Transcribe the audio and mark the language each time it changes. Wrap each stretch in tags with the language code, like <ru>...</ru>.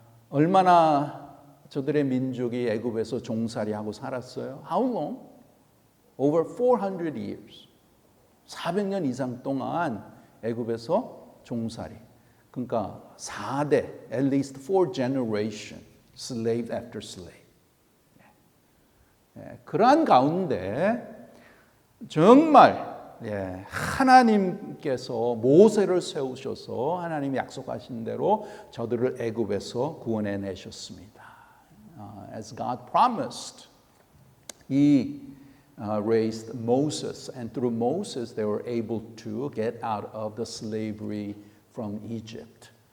<ko>얼마나 저들의 민족이 애굽에서 종살이하고 살았어요?</ko> <en>How long? Over 400 years.</en> <ko>400년 이상 동안 애굽에서 종살이. 그러니까 4대,</ko> <en>at least 4 generation, slave after slave.</en> <ko>그러한 가운데 정말 하나님께서 모세를 세우셔서 하나님이 약속하신 대로 저들을 애굽에서 구원해 내셨습니다.</ko> <en>As God promised, He raised Moses, and through Moses they were able to get out of the slavery from Egypt.</en>